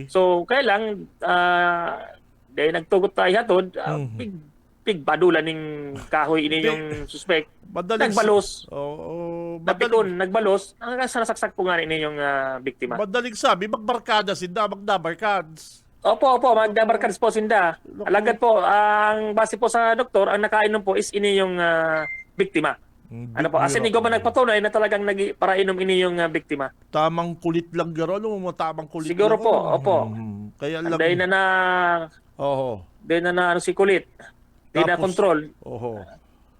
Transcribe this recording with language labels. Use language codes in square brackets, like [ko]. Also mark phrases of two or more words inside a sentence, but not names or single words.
[bik] So, kaya lang, dahil nagtugot tayo hatod, pigbadulan ng kahoy ini yung suspect. Nagbalos. Napikon, nagbalos. Hanggang sa nasaksak po nga ini yung biktima. Madaling sabi, magbarkada sinda, magdabarkads. Opo, magdabarkads po sinda. Alagad po, ang base po sa doktor, ang nakainom po is ini yung biktima. Ano po, asin ikaw ba nagpatunay na talagang para inom ini yung biktima? Tamang kulit lang garo, tamang kulit siguro lang. Po, opo. Kaya lang. Dahil na si kulit. Di na control.